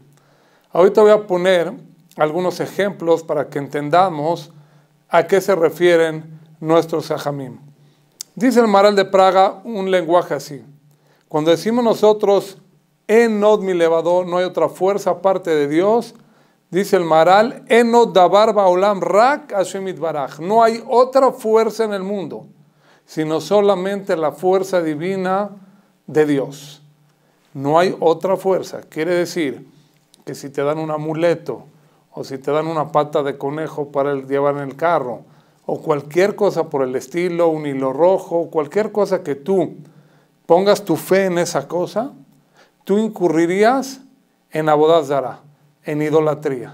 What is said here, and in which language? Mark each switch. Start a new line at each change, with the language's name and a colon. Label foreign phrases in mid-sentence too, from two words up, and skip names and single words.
Spanish: Ahorita voy a poner algunos ejemplos para que entendamos a qué se refieren nuestros hajamim. Dice el Maharal de Praga un lenguaje así: cuando decimos nosotros
Hebrew: אין עוד מלבדו,
Spanish: no hay otra fuerza aparte de Dios, dice el Maharal,
Hebrew: אין עוד דבר בעולם רק השם יתברך,
Spanish: no hay otra fuerza en el mundo, sino solamente la fuerza divina de Dios. No hay otra fuerza. Quiere decir que si te dan un amuleto, o si te dan una pata de conejo para llevar en el carro, o cualquier cosa por el estilo, un hilo rojo, cualquier cosa que tú pongas tu fe en esa cosa, tú incurrirías en
Hebrew: עבודה זרה,
Spanish: en idolatría.